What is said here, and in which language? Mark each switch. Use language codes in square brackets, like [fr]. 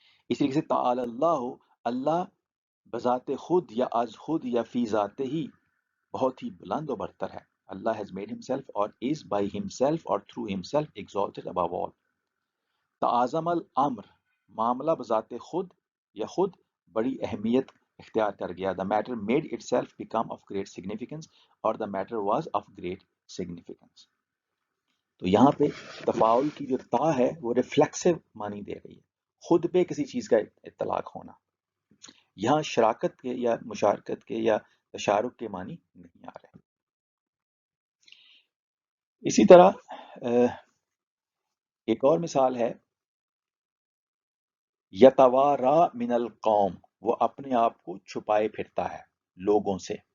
[ur] اس طریقے سے [ar] تعالی اللہ، [ur] اللہ بذات خود یا از خود یا فی ذات ہی بہت ہی بلند و برتر ہے. [en] Allah has made himself اور is by himself اور through himself exalted above all. [ar] تعظم الامر، [ur] معاملہ بذات خود یا خود بڑی اہمیت اختیار کر گیا. [en] the matter made itself become of great significance اور the matter was of great significance. [ur] تو یہاں پہ تفاعل کی جو تا ہے وہ ریفلیکسو معنی دے رہی ہے، خود پہ کسی چیز کا اطلاق ہونا. یہاں شراکت کے یا مشارکت کے یا تشارک کے معنی نہیں آ رہے. اسی طرح ایک اور مثال ہے [ar] یتوارا من القوم، [ur] وہ اپنے آپ کو چھپائے پھرتا ہے لوگوں سے.